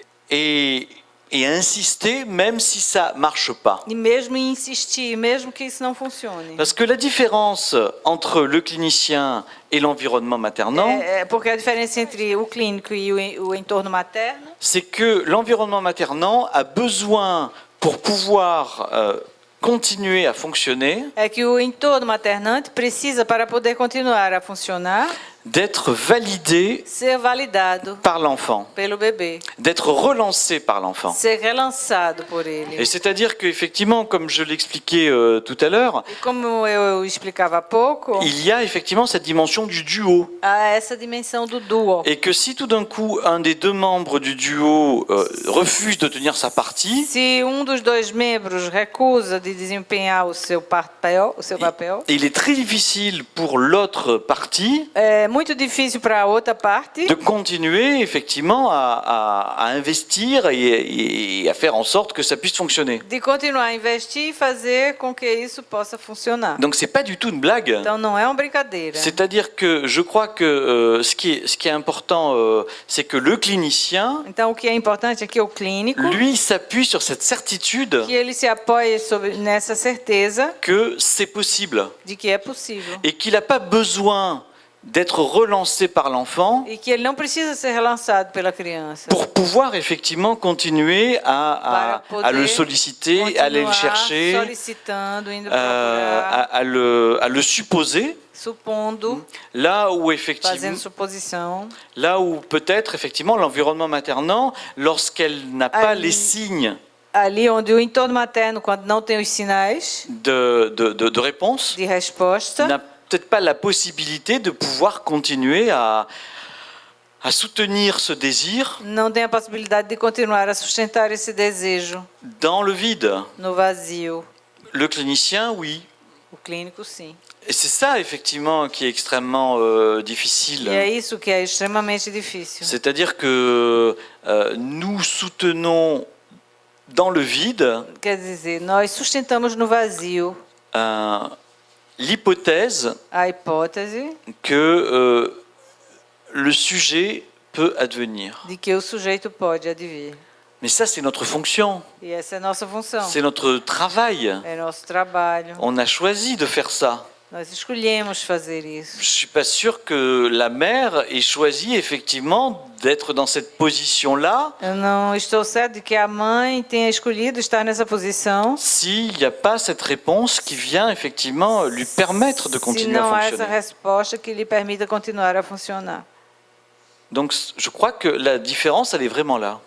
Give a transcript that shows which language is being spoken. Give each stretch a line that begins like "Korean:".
French: et insister même si ça marche pas?
Portuguese: e mesmo insistir, mesmo que isso não funcione?
French: Parce que la différence entre le clinicien et l'environnement maternel,
Portuguese: Porque a diferença entre o clínico e o entorno materno
French: c'est que l'environnement maternel a besoin, pour pouvoir continuer à fonctionner,
Portuguese: é que o entorno maternante precisa, para poder continuar a funcionar,
French: d'être validé
Portuguese: ser validado
French: par l'enfant,
Portuguese: pelo bebê,
French: d'être relancé par l'enfant.
Portuguese: ser relançado por ele.
French: Et c'est-à-dire qu'effectivement, comme je l'expliquais tout à l'heure,
Portuguese: E como eu explicava há pouco,
French: il y a effectivement cette dimension du duo.
Portuguese: há essa dimensão do duo.
French: Et que si tout d'un coup, un des deux membres du duo refuse de tenir sa partie,
Portuguese: Se dos dois membros recusa de desempenhar o seu papel,
French: il est très difficile pour l'autre partie
Portuguese: é muito difícil para a outra parte
French: de continuer effectivement à investir et à faire en sorte que ça puisse fonctionner.
Portuguese: de continuar a investir e fazer com que isso possa funcionar.
French: Donc c'est pas du tout une blague.
Portuguese: Então não é uma brincadeira.
French: C'est-à-dire que je crois que ce qui est important, c'est que le clinicien,
Portuguese: Então o que é importante é que o clínico,
French: lui, s'appuie sur cette certitude
Portuguese: que ele se apoie nessa certeza
French: que c'est possible
Portuguese: de que é possível
French: et qu'il n'a pas besoin d'être relancé par l'enfant
Portuguese: e que ele não precisa ser relançado pela criança
French: pour pouvoir effectivement continuer
Portuguese: para
French: à le
Portuguese: poder
French: solliciter, à aller le
Portuguese: continuar
French: chercher,
Portuguese: solicitando, indo procurar,
French: à le supposer,
Portuguese: supondo,
French: là où
Portuguese: fazendo
French: effectivement,
Portuguese: suposição.
French: là où peut-être effectivement l'environnement maternant, lorsqu'elle n'a pas
Portuguese: Ali.
French: les signes
Portuguese: Ali onde o entorno materno, quando não tem os sinais
French: de réponse,
Portuguese: de resposta,
French: n'a peut-être pas la possibilité de pouvoir continuer à soutenir ce désir
Portuguese: não tem a possibilidade de continuar a sustentar esse desejo
French: dans le vide.
Portuguese: no vazio.
French: Le clinicien, oui.
Portuguese: O clínico, sim.
French: Et c'est ça, effectivement, qui est extrêmement difficile.
Portuguese: E é isso que é extremamente difícil.
French: C'est-à-dire que nous soutenons dans le vide
Portuguese: Quer dizer, nós sustentamos no vazio
French: l'hypothèse
Portuguese: a hipótese
French: que le sujet peut advenir.
Portuguese: de que o sujeito pode advir.
French: Mais ça, c'est notre fonction,
Portuguese: E essa é a nossa função.
French: c'est notre travail.
Portuguese: É nosso trabalho.
French: On a choisi de faire ça.
Portuguese: Nós escolhemos fazer isso.
French: Je suis pas sûr que la mère ait choisi effectivement d'être dans cette position-là
Portuguese: Eu não estou certo de que a mãe tenha escolhido estar nessa posição
French: s'il n'y a pas cette réponse qui vient effectivement lui permettre de
Portuguese: se
French: continuer à
Portuguese: não há essa
French: fonctionner.
Portuguese: resposta que lhe permita continuar a funcionar.
French: Donc je crois que la différence, elle est vraiment là.